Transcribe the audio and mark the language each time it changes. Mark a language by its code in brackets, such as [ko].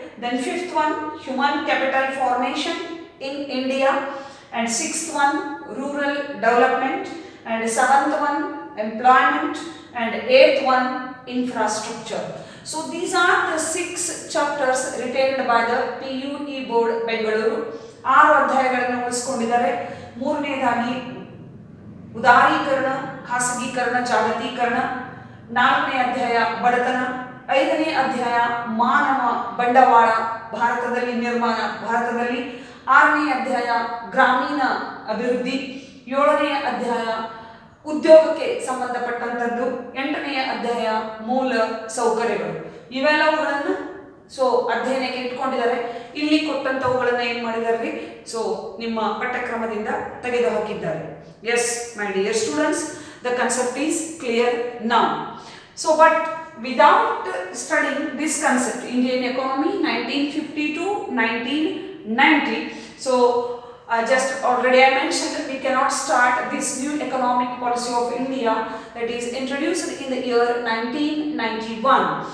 [en] Then fifth one, human capital formation in India, and 6th one, rural development, and 7th one, employment, and 8th one, infrastructure. So these are the 6 chapters retained by the PUE board Bengaluru. [kn] 6 ಅಧ್ಯಾಯಗಳನ್ನು ಉಳಿಸಿಕೊಂಡಿದ್ದಾರೆ. 3ನೇದಾಗಿ ಉದಾರೀಕರಣ, ಖಾಸಗೀಕರಣ, ಜಾಗತೀಕರಣ. 4ನೇ ಅಧ್ಯಾಯ ಬಡತನ. 5ನೇ ಅಧ್ಯಾಯ ಮಾನವ ಬಂಡವಾಳ ಭಾರತದಲ್ಲಿ ನಿರ್ಮಾಣ, ಭಾರತದಲ್ಲಿ. 6ನೇ ಅಧ್ಯಾಯ ಗ್ರಾಮೀಣ ಅಭಿವೃದ್ಧಿ. 7ನೇ ಅಧ್ಯಾಯ ಉದ್ಯೋಗಕ್ಕೆ ಸಂಬಂಧಪಟ್ಟಂಥದ್ದು. 8ನೇ ಅಧ್ಯಾಯ ಮೂಲ ಸೌಕರ್ಯಗಳು. ಇವೆಲ್ಲವುಗಳನ್ನು ಸೊ ಅಧ್ಯಯನಕ್ಕೆ ಇಟ್ಕೊಂಡಿದ್ದಾರೆ. ಇಲ್ಲಿ ಕೊಟ್ಟಂಥವುಗಳನ್ನು ಏನು ಮಾಡಿದಾರೆ, ಸೊ ನಿಮ್ಮ ಪಠ್ಯಕ್ರಮದಿಂದ ತೆಗೆದುಹಾಕಿದ್ದಾರೆ. [en] Yes my dear students, the concept is clear now. So but without studying this concept, Indian economy 1950 to 1990, so just already I mentioned we cannot start this new economic policy of India that is introduced in the year 1991.